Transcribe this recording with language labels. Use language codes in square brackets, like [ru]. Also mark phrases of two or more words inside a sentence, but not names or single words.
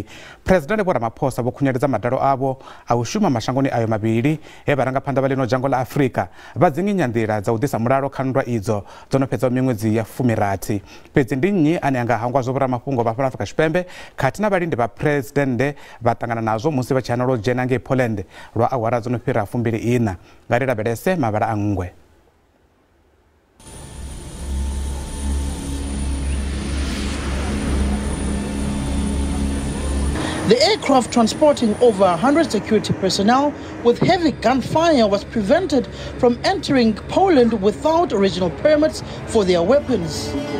[ve] President Vho Ramaphosa vho khunyeledza madalo avo a u shuma mashangoni ayo mavhili he vharangaphanḓa vha ḽino dzhango ḽa Afrika vha dzinginya nḓila dza u ḓisa mulalo kha nndwa idzo dzo no fhedza miṅwedzi ya 60. Fhedzi ndi nnyi ane anga hangwa zwo vhoramafhungo vha Afrika Tshipembe khathihi na vhalindi vha president vha ṱangana nazwo musi vha tshi hana lwo dzhena ngei Poland lwa awara dzo no fhira 24 nga ri lavhelese mavhala a nngwe. [en] The aircraft transporting over 100 security personnel with heavy gunfire was prevented from entering Poland without original permits for their weapons.